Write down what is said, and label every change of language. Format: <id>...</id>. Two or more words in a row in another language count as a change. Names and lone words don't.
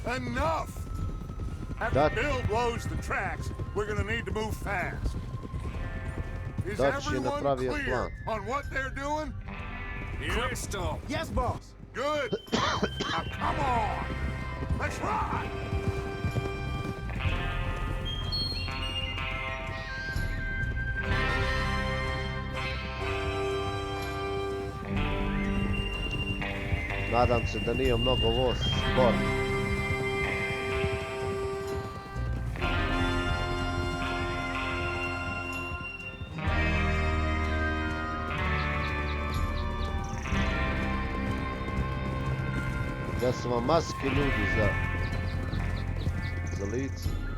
<en>Enough! After That- Bill blows the tracks, we're gonna need to move fast. Is</en> <sr>Dutch je</sr> <en>everyone</en> <sr>napravio</sr> <en>clear</en> <sr>plan.</sr> <en>on what they're doing? Crystal. Yes, boss. Good. Now come on. Let's ride.</en> <sr>Nadam se da nije mnogo voz spor. Da su vam maske ljudi za lice.</sr>